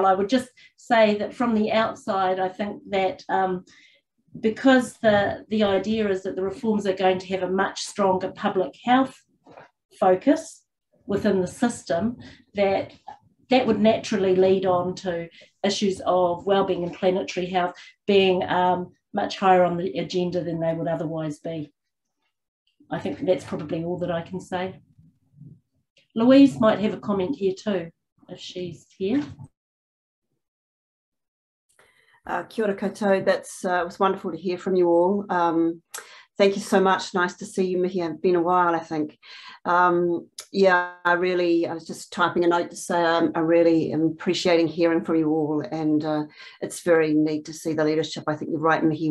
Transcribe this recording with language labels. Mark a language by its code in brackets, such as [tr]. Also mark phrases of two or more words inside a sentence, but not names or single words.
[en] I would just say that from the outside, I think that because the idea is that the reforms are going to have a much stronger public health focus within the system, that would naturally lead on to issues of wellbeing and planetary health being much higher on the agenda than they would otherwise be. I think that's probably all that I can say. Louise might have a comment here too, if she's here. [mi] Kia ora koutou. [en] It was wonderful to hear from you all. Thank you so much. Nice to see you, Mihi. It's been a while, I think. Yeah, I was just typing a note to say I really am appreciating hearing from you all, and it's very neat to see the leadership. I think you're right, Mihi.